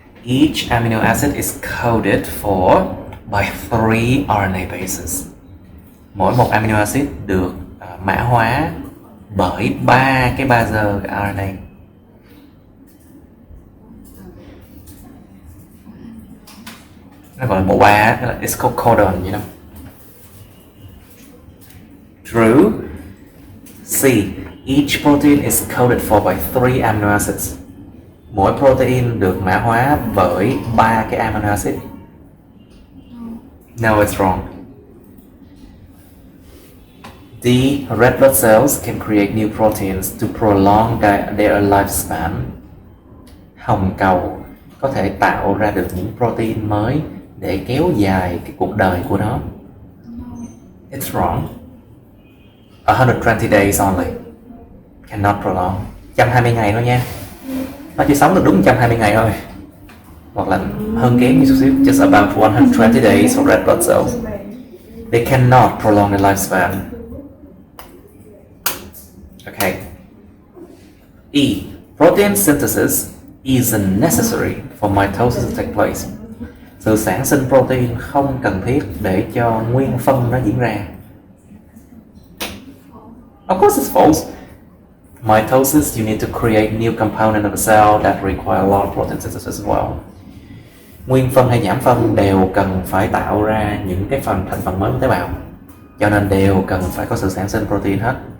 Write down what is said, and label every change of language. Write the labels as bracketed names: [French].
[English] Each amino acid is coded for by 3 RNA bases. [Vietnamese] Mỗi một amino acid được mã hóa bởi 3 cái base RNA. Nó gọi là mẫu 3, [English] it's called codon, you know. True. C. Each protein is coded for by 3 amino acids. [Vietnamese] Mỗi protein được mã hóa bởi 3 cái amino acid. [English] No, it's wrong. D. Red blood cells can create new proteins to prolong their lifespan. [Vietnamese] Hồng cầu có thể tạo ra được những protein mới để kéo dài cái cuộc đời của nó. [English] It's wrong. 120 days only. Cannot prolong. [Vietnamese] 120 ngày thôi nha. Nó chỉ sống được đúng 120 ngày thôi. Hoặc là hơn kém như chút xíu. [English] Just about 120 days for red blood cells. They cannot prolong their lifespan. Okay. E. Protein synthesis isn't necessary for mitosis to take place. [Vietnamese] Sự sản sinh protein không cần thiết để cho nguyên phân nó diễn ra. [English] Of course it's false. Mitosis, you need to create new component of the cell that require a lot of protein synthesis as well. [Vietnamese] Nguyên phân hay giảm phân đều cần phải tạo ra những cái thành phần mới của tế bào, cho nên đều cần phải có sự sản sinh protein hết.